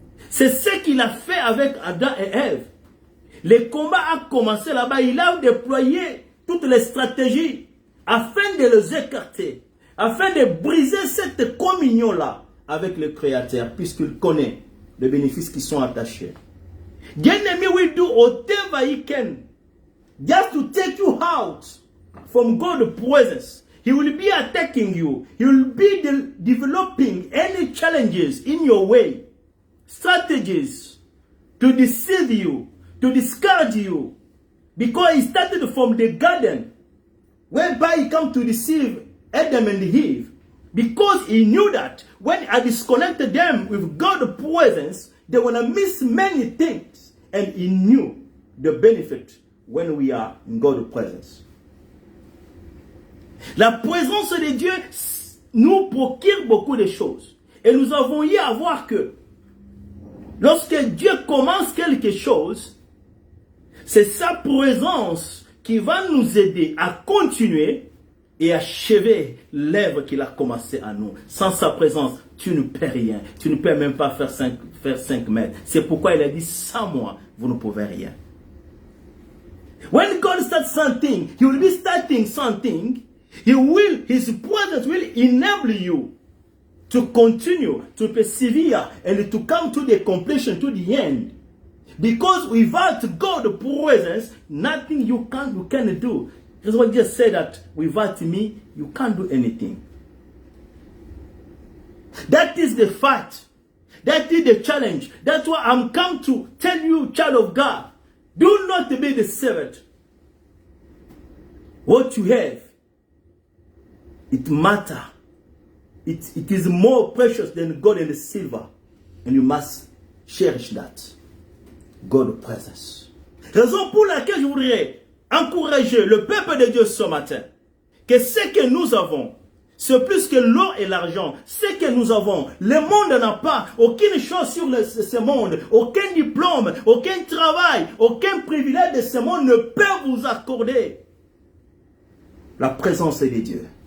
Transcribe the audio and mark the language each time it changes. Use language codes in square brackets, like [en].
[fr] C'est ce qu'il a fait avec Adam et Ève. Le combat a commencé là-bas. Il a déployé toutes les stratégies afin de les écarter, afin de briser cette communion-là avec le Créateur, puisqu'il connaît les bénéfices qui sont attachés. [en] The enemy will do whatever he can just to take you out from God's presence. He will be attacking you. He will be developing any challenges in your way, strategies to deceive you, to discourage you, because he started from the garden, whereby he come to deceive Adam and Eve, because he knew that when I disconnected them with God's presence, they were going to miss many things, and he knew the benefit when we are in God's presence. [fr] La présence de Dieu nous procure beaucoup de choses, et nous avons eu à voir que lorsque Dieu commence quelque chose, c'est sa présence qui va nous aider à continuer et achever l'œuvre qu'il a commencé à nous. Sans sa présence, tu ne peux rien. Tu ne peux même pas faire 5 mètres. C'est pourquoi il a dit, sans moi, vous ne pouvez rien. [en] When God starts something, He will be starting something. His presence will enable you to continue, to persevere, and to come to the completion, to the end. Because without God's presence, nothing you can do. That's what Jesus said, that without me, you can't do anything. That is the fact. That is the challenge. That's why I'm come to tell you, child of God, do not be deceived. What you have, it matters. It is more precious than gold and silver. And you must cherish that. God's presence. [fr] Raison pour laquelle je voudrais encourager le peuple de Dieu ce matin, que ce que nous avons, c'est plus que l'or et l'argent. Ce que nous avons, le monde n'a pas aucune chose sur ce monde, aucun diplôme, aucun travail, aucun privilège de ce monde ne peut vous accorder la présence de Dieu.